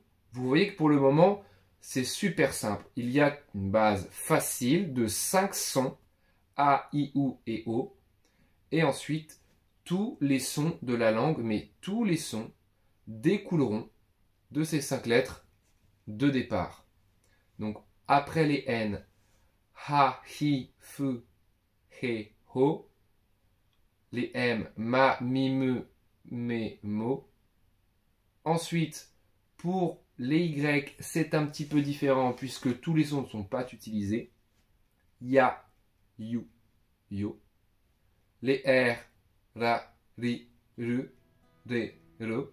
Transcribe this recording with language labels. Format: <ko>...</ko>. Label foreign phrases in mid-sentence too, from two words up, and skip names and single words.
<fr>Vous voyez que pour le moment, c'est super simple. Il y a une base facile de 5 sons, A, I, OU et O. Et ensuite, tous les sons de la langue, mais tous les sons découleront de ces 5 lettres de départ. Donc, après les N, Ha, Hi, Fu, He, Ho. Les M, Ma, Mi, Me, Me, Mo. Ensuite, pour les Y, c'est un petit peu différent puisque tous les sons ne sont pas utilisés. Ya, You, Yo. Les R, Ra, Ri, Ru, Re, Re.</fr>